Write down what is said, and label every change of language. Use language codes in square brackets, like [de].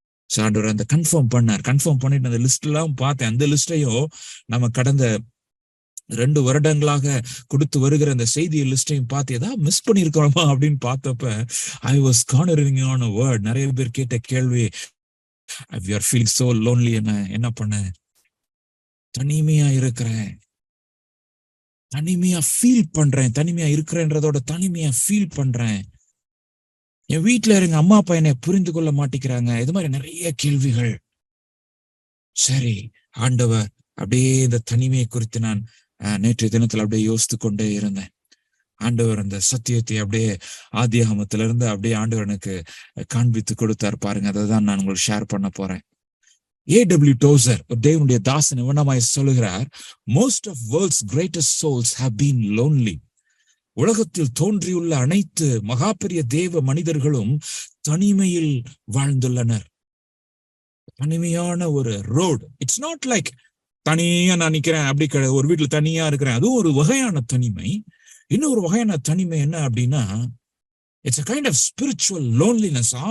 [ta] ஆண்டவர் அந்த கன்ஃபார்ம் பண்ணிட்டு அந்த லிஸ்ட் எல்லாம் பார்த்தேன். அந்த லிஸ்டையும் நம்ம கடந்த 2 வருடங்களாக கொடுத்து வருகிற அந்த செய்தி லிஸ்டையும் பார்த்து ஏதாவது மிஸ் பண்ணிருக்கிறோமா அப்படின்னு பார்த்தப்ப [en] I was cornering on a word. [ta] நிறைய பேர் கேட்ட கேள்வி, [en] you are feeling so lonely. [ta] என்ன பண்ண? தனிமையா இருக்கிறேன், தனிமையா ஃபீல் பண்றேன். தனிமையா இருக்கிறேன்றதோட தனிமையா ஃபீல் பண்றேன். என் வீட்டுல இருங்க அம்மா அப்பா என்னை புரிந்து கொள்ள மாட்டேங்கிறாங்க. இது மாதிரி நிறைய கேள்விகள். சரி, ஆண்டவர் அப்படியே இந்த தனிமையை குறித்து நான் நேற்றைய தினத்துல அப்படியே யோசித்து கொண்டே இருந்தேன். ஆண்டவர் அந்த சத்தியத்தை அப்படியே ஆதியாகமத்துல இருந்து அப்படியே ஆண்டவர் எனக்கு காண்பித்து கொடுத்தார் பாருங்க. அதை தான் நான் உங்களுக்கு ஷேர் பண்ண போறேன். [en] A.W. Tozer, [ta] தேவனுடைய தாசன், இவனமாய் சொல்லுகிறார், [en] most of world's greatest souls have been lonely. [ta] உலகத்தில் தோன்றியுள்ள அனைத்து மகாபெரிய தேவ மனிதர்களும் தனிமையில் வாழ்ந்துள்ளனர். தனிமையான ஒரு ரோடு. [en] it's not like [ta] தனியா நான் நிக்கிறேன் அப்படி கிடையாது, ஒரு வீட்டுல தனியா இருக்கிறேன். அதுவும் ஒரு வகையான தனிமை. இன்னொரு வகையான தனிமை என்ன அப்படின்னா, [en] It's a kind of spiritual loneliness.